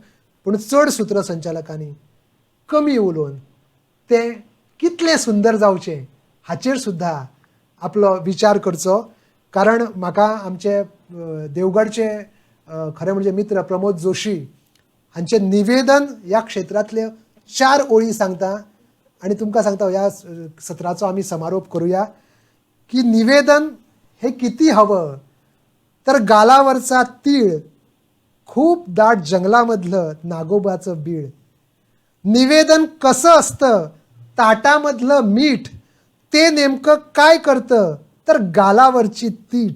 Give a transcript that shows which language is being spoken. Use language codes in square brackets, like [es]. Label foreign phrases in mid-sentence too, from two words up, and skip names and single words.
[kok] पूण चड सूत्रसंचालकांनी कमी उलोवन तें कितलें सुंदर जावचें हाचेर सुद्दां आपलो विचार करचो. कारण म्हाका आमचे देवगडचे खरें म्हणजे मित्र प्रमोद जोशी हांचें निवेदन ह्या क्षेत्रांतले 4 ओळी सांगता आनी तुमकां सांगता ह्या सत्राचो आमी समारोप करुया. [mr] की निवेदन हे किती हवं, तर गालावरचा तीळ खूप दाट जंगलामधलं नागोबाचं बीळ. निवेदन कसं असतं, ताटामधलं मीठ ते नेमकं काय करतं, तर गालावरची तीठ.